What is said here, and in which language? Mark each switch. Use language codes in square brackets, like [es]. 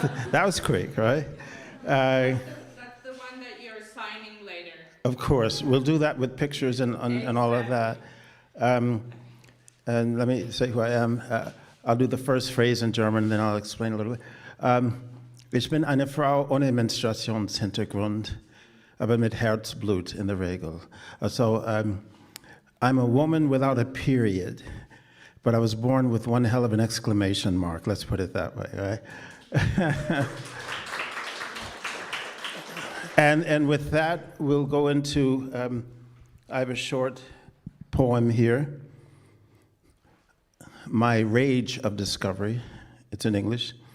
[en] That was quick, right? That's the one that you're signing later. Of course, we'll do that with pictures and all of that. And let me say who I am. I'll do the first phrase in German, then I'll explain a little bit. [de] Ich bin eine Frau ohne Menstruationshintergrund, aber mit Herzblut in der Regel. [en] So I'm a woman without a period, but I was born with one hell of an exclamation mark. Let's put it that way, right? And with that, we'll go into, I have a short poem here, My Rage of Discovery. It's in English.